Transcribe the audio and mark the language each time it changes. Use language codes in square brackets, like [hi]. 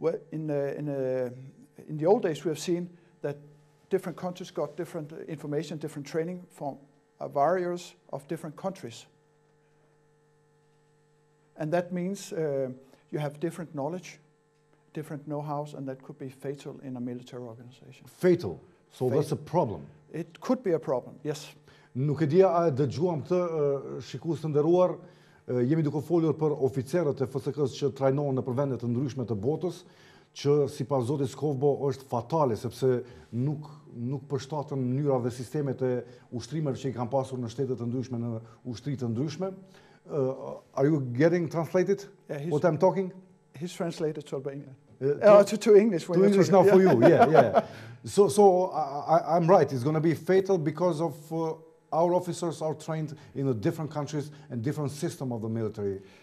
[en] In the old days, we have seen that different countries got different information, different training from various of different countries. And that means you have different knowledge, different know-hows, and that could be fatal in a military organization. Fatal? So that's a problem? It could be a problem, yes. [sq] Nuk e dia a dëgjuam këtë, shikues të nderuar, jemi duke folur për oficerët e FSK-s që trajnohen në vende të ndryshme të botës, që sipas zotit Skovbo është fatale sepse nuk përshtaten mënyra dhe sistemet e ushtrimeve që I kanë pasur në shtete të ndryshme, në ushtri të ndryshme. [en] Are you getting translated? What I'm talking? He's translated to Albanian. To English. To English now for you, yeah. So I'm right, it's going to be fatal because of our officers are trained in the different countries and different system of the military.